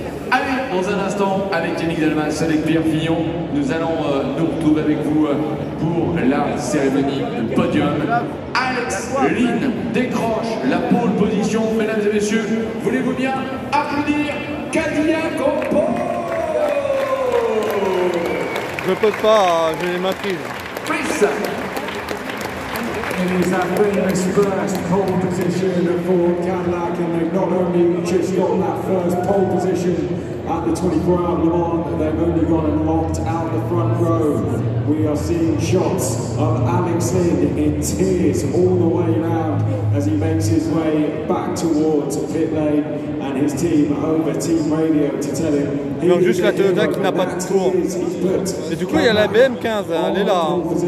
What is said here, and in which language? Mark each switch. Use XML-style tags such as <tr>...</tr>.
<fr>Allez, dans un instant, avec Yannick Delmas, avec Pierre Fillon, nous allons nous retrouver avec vous pour la cérémonie de podium. Alex Lynn décroche la pole position, mesdames et messieurs. Voulez-vous bien applaudir Cadillac au pole? Je peux pas, j'ai les mains prises.</fr> <en>Please. It is that famous first pole position for Cadillac, and they've not only just got that first pole position at the 24-hour Le Mans, they've only gone and locked out the front row. We are seeing shots of Alex Lynn in tears all the way around as he makes his way back towards pit lane, and his team over team radio to tell him.</en> <fr>Donc juste la Toyota qui n'a pas de tour. Et du coup il y a la BM15, hein, elle est là. Hein.</fr>